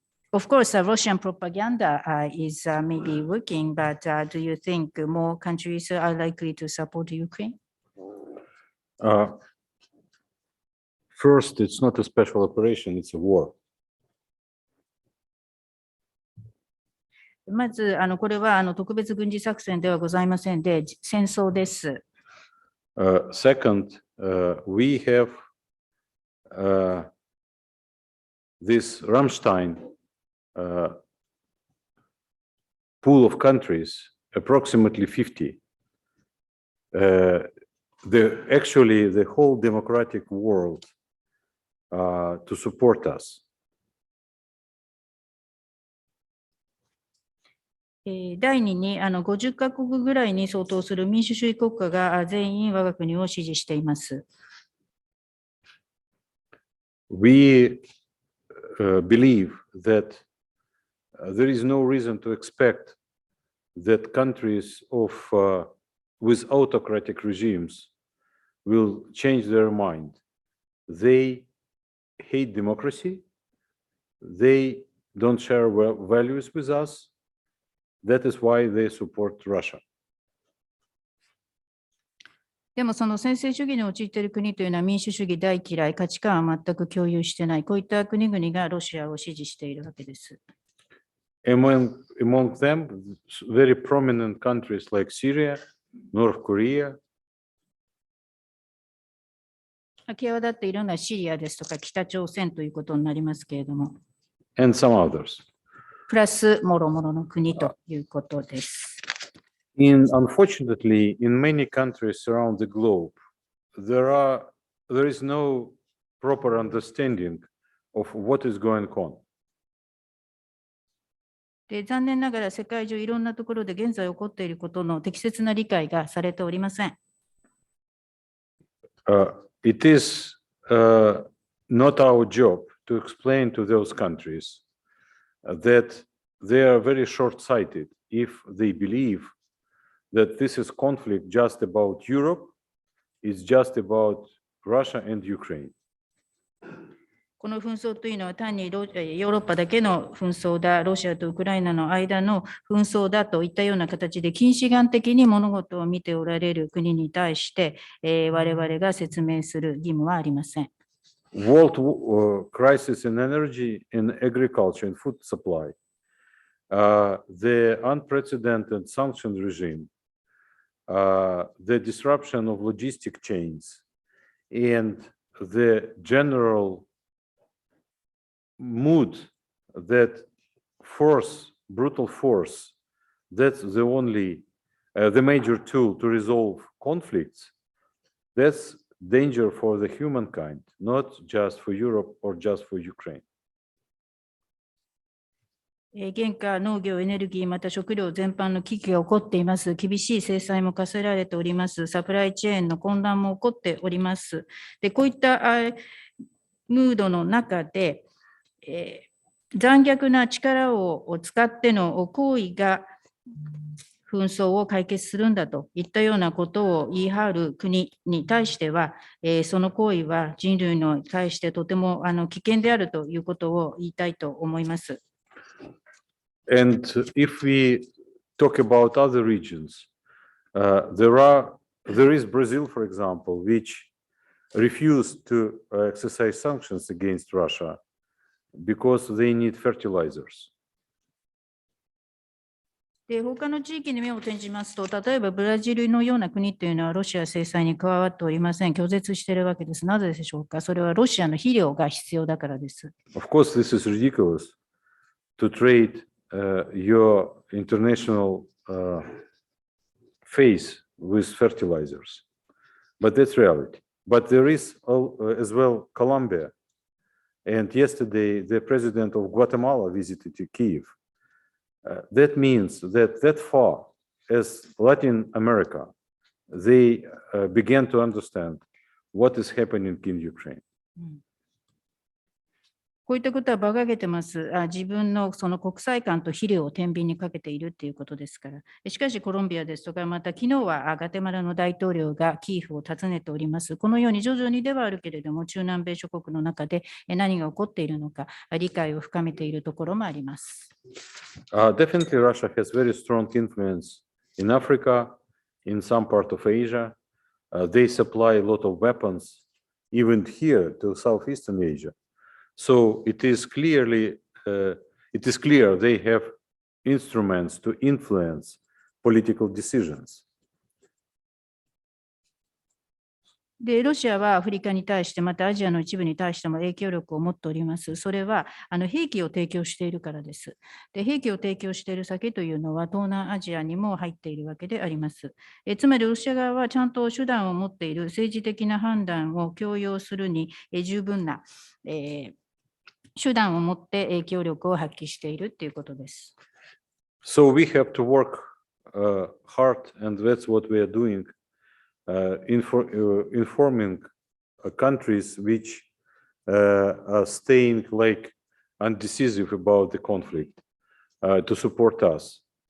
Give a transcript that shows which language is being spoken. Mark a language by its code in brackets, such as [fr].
[en] Of course, Russian propaganda is maybe working, but do you think more countries are likely to support Ukraine? First, it's not a special operation, it's a war. [ja] まず、これは特別軍事作戦ではございませんで、戦争です。 [en] Second, we have this Rammstein pool of countries, approximately 50. Actually, the whole democratic world to support us. [ja] 第2に50カ国ぐらいに相当する民主主義国家が全員我が国を支持しています。 [en] We believe that there is no reason to expect that countries with autocratic regimes will change their mind. They hate democracy. They don't share values with us. That is why they support Russia. [ja] でもその専制主義に陥っている国というのは民主主義大嫌い、価値観は全く共有してない、こういった国々がロシアを支持しているわけです。 [en] Among them, very prominent countries like Syria, North Korea. [ja] 際立っているのはシリアですとか北朝鮮ということになりますけれども。 [en] And some others. [ja] プラスもろもろの国ということです。 [en] Unfortunately, in many countries around the globe, there is no proper understanding of what is going on. [ja] で、残念ながら世界中いろんなところで現在起こっていることの適切な理解がされておりません。 [en] It is not our job to explain to those countries that they are very short-sighted if they believe that this is conflict just about Europe, it's just about Russia and Ukraine. [ja] この紛争というのは単にヨーロッパだけの紛争だ、ロシアとウクライナの間の紛争だといったような形で近視眼的に物事を見ておられる国に対して、我々が説明する義務はありません。 [en] World crisis in energy, in agriculture, and food supply, the unprecedented sanction regime, the disruption of logistic chains, and the general mood that brutal force, that's the major tool to resolve conflicts. That's danger for the humankind, not just for Europe or just for Ukraine. [ja] 現下、農業、エネルギー、また食料全般の危機が起こっています。厳しい制裁も課せられております。サプライチェーンの混乱も起こっております。で、こういったムードの中で、残虐な力を使っての行為が紛争を解決するんだといったようなことを言い張る国に対しては、その行為は人類に対してとても危険であるということを言いたいと思います。 [en] And if we talk about other regions, there is Brazil, for example, which refused to exercise sanctions against Russia because they need fertilizers. [ja] で、他の地域に目を転じますと、例えばブラジルのような国というのはロシア制裁に加わっておりません。拒絶しているわけです。なぜでしょうか。それはロシアの肥料が必要だからです。 [en] Of course, this is ridiculous to trade your international face with fertilizers, but that's reality. But there is as well Colombia, and yesterday the president of Guatemala visited Kyiv. That means that far as Latin America, they began to understand what is happening in Ukraine. [ja] こういったことは馬鹿げてます。自分のその国際観と肥料を天秤にかけているということですから。しかしコロンビアですとか、また昨日はガテマラの大統領がキーフを訪ねております。このように徐々にではあるけれども、中南米諸国の中で何が起こっているのか、理解を深めているところもあります。 [en] Definitely, Russia has very strong influence in Africa, in some part of Asia. They supply a lot of weapons, even here to Southeastern Asia. So it is clear they have instruments to influence political decisions. [ja] で、ロシアはアフリカに対して、またアジアの一部に対しても影響力を持っております。それは兵器を提供しているからです。で、兵器を提供している先というのは東南アジアにも入っているわけであります。つまりロシア側はちゃんと手段を持っている政治的な判断を強要するに十分な、手段を持って影響力を発揮しているということです。 [en] So we have to work hard, and that's what we are doing, informing countries which are staying like undecisive about the conflict to support us.